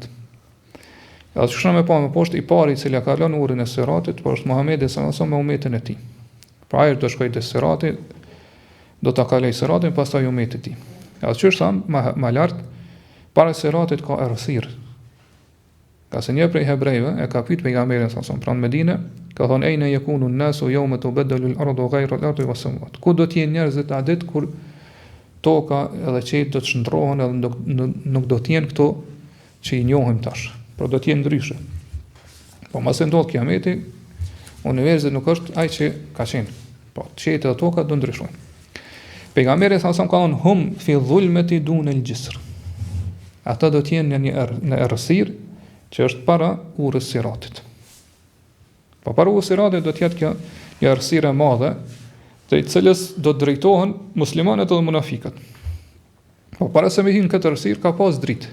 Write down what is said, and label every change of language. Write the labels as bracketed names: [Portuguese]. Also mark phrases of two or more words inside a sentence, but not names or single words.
[Albanian] Edhe çka më pa më poshtë i pari i cili ka lënë urrin e Siratit, por është Muhamedi [Arabic] صلى الله عليه وسلم [Albanian] me ummetin e tij. Pra ai do shkojë te Sirati, do ta kaloj Siratin, pastaj ummetit e tij. Edhe çështë thamë më lart, para Siratit ka errësirë. Ka se një prej hebrejve e ka pyet pejgamberin [Arabic] صلى الله عليه وسلم [Albanian] pranë Medine, ka thonë [Arabic] أين يكون الناس يوم تبدل الأرض غير الأرض والسماوات. [Albanian] Ku do të jenë njerëzit a ditë kur toka edhe qejt do të shndrohen edhe nuk do të jenë këto që i njohim tash, por do të jenë ndryshe. Po mos e ndodh kiameti, universi nuk është ai që ka qenë. Po qejt edhe toka do ndryshojnë. Pejgamberi sa ka thonë [Arabic] هم في الظلمة دون الجسر. [Albanian] Ata do të jenë në errësirë që është para urrës Siratit. Po para urrës Siratit do të jetë kjo një errësirë e madhe, të cilës do të drejtohen muslimanët dhe munafikat. Po para se me hyjnë këtë errësirë ka pas dritë.